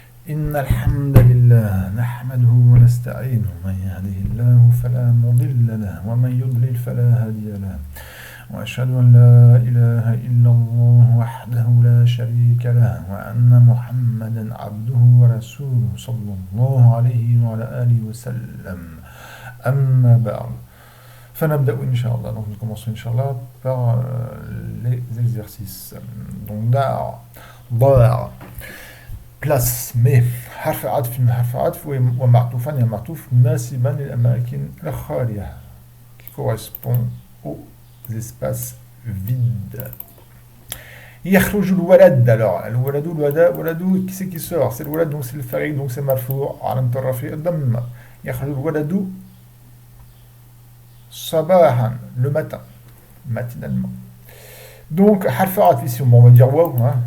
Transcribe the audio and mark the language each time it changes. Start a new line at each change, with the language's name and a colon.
Arabic: إن الحمد لله نحمده ونستعينه من يهده الله فلا مضل له ومن يضلل فلا هادي له وأشهد أن لا إله إلا الله وحده لا شريك له وأن محمدا عبده ورسوله صلى الله عليه وعلى آله وسلم أما بعد فنبدأ إن شاء الله.
French: Donc nous commençons إن شاء الله par les exercices.
Arabic: Donc ضاع place mais حرف عطف من حرف عطف ومعطوفا يعني معطوف مناسبا للأماكن الخالية
French: qui correspond aux espaces vides.
Arabic: يخرج الولد.
French: Alors الولد qui c'est qui sort? C'est le ولد, donc c'est le fa'il, donc c'est
Arabic: مرفوع علامة الرفع الضمة. يخرج الولد صباحا,
French: le matin, matinalement. Donc حرف عطف ici, on va dire واو, hein.